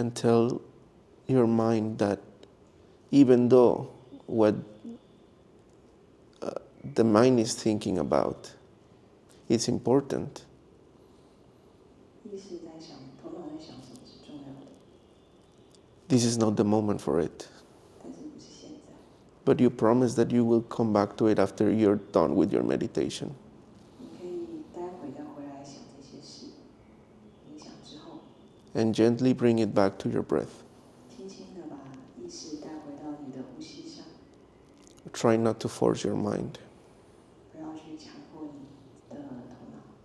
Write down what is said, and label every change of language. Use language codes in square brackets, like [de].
[en] and tell your mind that even though what the mind is thinking about is important, [zh] 意识在想，头脑在想什么是重要的， [en] this is not the moment for it. [zh] 但是不是现在。 [en] But you promise that you will come back to it after you're done with your meditation. [zh] 你可以待会再回来想这些事，冥想之后， [en] And gently bring it back to your breath. [zh] 轻轻地把意识带回到你的呼吸上， [en] Try not to force your mind. [zh] 不要去强迫你的头脑。